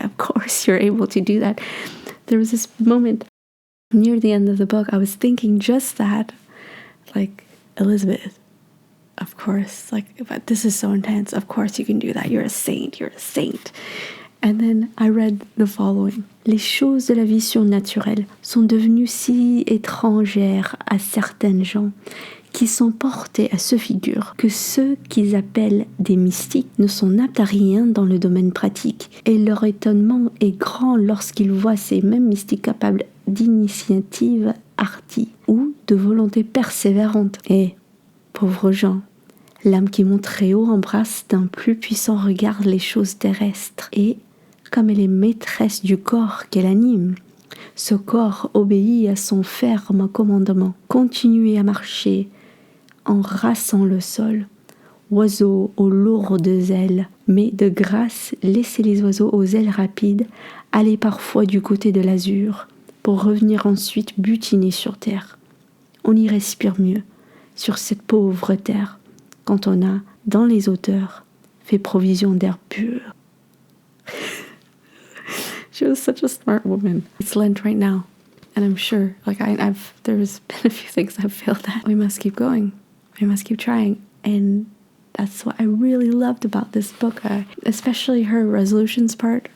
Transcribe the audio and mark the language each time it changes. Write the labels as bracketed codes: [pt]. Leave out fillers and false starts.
[en] Of course you're able to do that. There was this moment near the end of the book, I was thinking just that, Elisabeth, of course, but this is so intense. Of course you can do that. You're a saint. You're a saint. And then I read the following. [fr] Les choses de la vie surnaturelle sont devenues si étrangères à certaines gens qui sont portés à ce figure que ceux qu'ils appellent des mystiques ne sont aptes à rien dans le domaine pratique, et leur étonnement est grand lorsqu'ils voient ces mêmes mystiques capables d'initiatives hardie ou de volonté persévérante. Et, pauvres gens, l'âme qui monte très haut embrasse d'un plus puissant regard les choses terrestres, et, comme elle est maîtresse du corps qu'elle anime, ce corps obéit à son ferme commandement. Continuez à marcher en rassant le sol, oiseaux aux lourdes ailes, mais de grâce, laissez les oiseaux aux ailes rapides aller parfois du côté de l'azur, pour revenir ensuite butiner sur terre. On y respire mieux sur cette pauvre terre, quand on a, dans les hauteurs, fait provision d'air pur. [en] She was such a smart woman. It's Lent right now, and I'm sure, there's been a few things I've failed at. We must keep going. We must keep trying. And that's what I really loved about this book, especially her resolutions part.